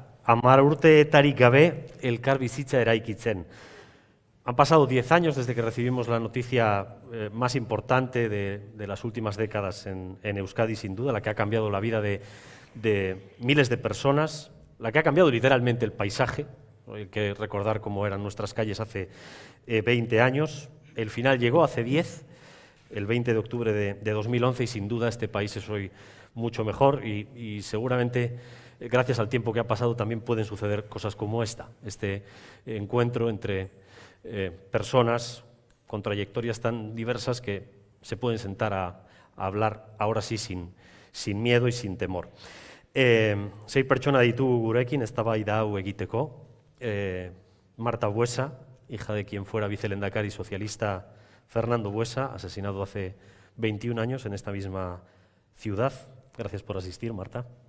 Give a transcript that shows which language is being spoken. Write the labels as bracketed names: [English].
[Basque] 10 urteetarik gabe elkar bizitza eraikitzen. [Spanish] Han pasado 10 años desde que recibimos la noticia más importante de las últimas décadas en Euskadi, sin duda, la que ha cambiado la vida de miles de personas, la que ha cambiado literalmente el paisaje. Hay que recordar cómo eran nuestras calles hace 20 años. El final llegó hace 10, el 20 de octubre de 2011, y sin duda este país es hoy mucho mejor y seguramente gracias al tiempo que ha pasado también pueden suceder cosas como esta, este encuentro entre personas con trayectorias tan diversas que se pueden sentar a hablar ahora sí sin miedo y sin temor. [Basque] Sei pertsona ditugu gurekin eztabaida hau egiteko. [Spanish] Marta Buesa, hija de quien fuera vicelendakari socialista Fernando Buesa, asesinado hace 21 años en esta misma ciudad. Gracias por asistir, Marta.